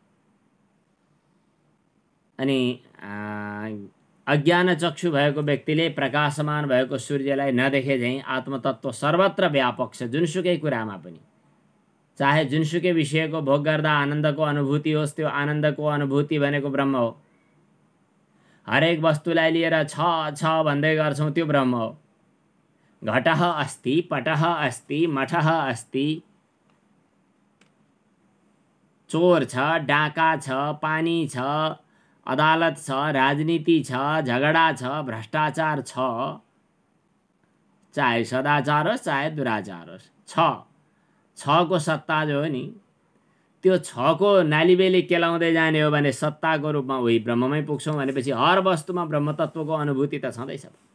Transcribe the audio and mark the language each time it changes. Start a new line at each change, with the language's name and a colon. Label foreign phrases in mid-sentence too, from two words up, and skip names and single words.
Nepali: अनि अज्ञानचक्षु भएको व्यक्तिले प्रकाशमान भएको सूर्यलाई नदेखे झैँ आत्मतत्त्व सर्वत्र व्यापक छ। जुनसुकै कुरामा पनि, चाहे जुनसुकै विषयको भोग गर्दा आनन्दको अनुभूति होस्, त्यो आनन्दको अनुभूति भनेको ब्रह्म हो। हरेक वस्तुलाई लिएर छ छ भन्दै गर्छौँ, त्यो ब्रह्म हो।
Sanskrit: घटः अस्ति, पटः अस्ति, मठः अस्ति,
Nepali: चोर छ, डाका छ, पानी छ, अदालत छ, राजनीति छ, झगडा छ, भ्रष्टाचार छ, चाहे सदाचार होस् चाहे दुराचार होस्, छको सत्ता जो हो नि, त्यो छको नालीबेली केलाउँदै जाने हो भने सत्ताको रूपमा उही ब्रह्ममै पुग्छौँ भनेपछि हर वस्तुमा ब्रह्मतत्त्वको अनुभूति त छँदैछ।